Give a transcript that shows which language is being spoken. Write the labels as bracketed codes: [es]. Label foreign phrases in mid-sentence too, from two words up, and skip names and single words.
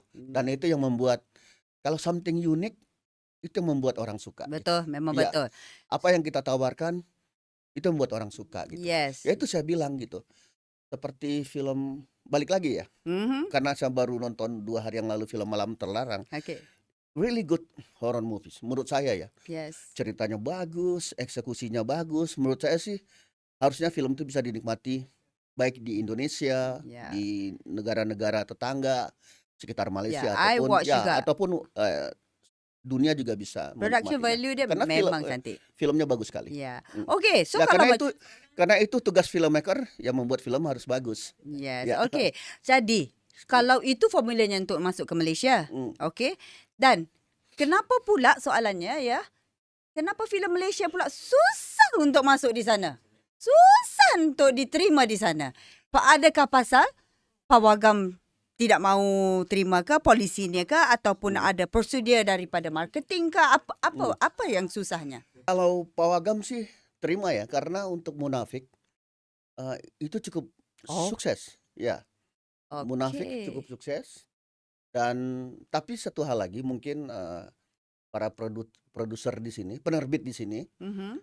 [id] Dan itu yang membuat kalau something unik itu yang membuat orang suka gitu. Betul, memang Iya, betul. apa yang kita tawarkan itu membuat orang suka gitu. Ya [en] Yes. [id] itu saya bilang gitu. Seperti film balik lagi ya, Mhm. karena saya baru nonton 2 hari yang lalu film Malam Terlarang. [en] Okay. Really good horror movies menurut saya ya. Yes. [id] Ceritanya bagus, eksekusinya bagus. Menurut saya sih harusnya film itu bisa dinikmati baik di Indonesia, [en] Yeah. [id] di negara-negara tetangga sekitar [en] Yeah, [id] Malaysia [en] I watch juga. [id] ataupun dunia juga bisa [ms] Production [id] menikmatinya. [ms] value dia [id] Karena [ms] memang cantik. [id] filmnya bagus sekali. Ya. Mm. [en] Okay, so [id] Ya kalau karena itu tugas filmmaker yang membuat film harus bagus. [en] Yes, [id] Ya. [en] okay. [ms] Jadi, kalau itu formulanya untuk masuk ke Malaysia, Mm. [en] okay. [ms] Dan kenapa pula soalannya ya, kenapa filem Malaysia pula susah untuk masuk di sana? Susah untuk diterima di sana. Adakah pasal pawagam tidak mau terima ke, polisinya ke, ataupun ada prosedur daripada marketing ke, apa yang susahnya? [id] Kalau Pawagam sih terima ya, karena untuk Munafik itu cukup sukses. Ya, Munafik cukup [en] Okay. [id] sukses. Dan tapi satu hal lagi mungkin para produser di sini, penerbit di sini Mhm.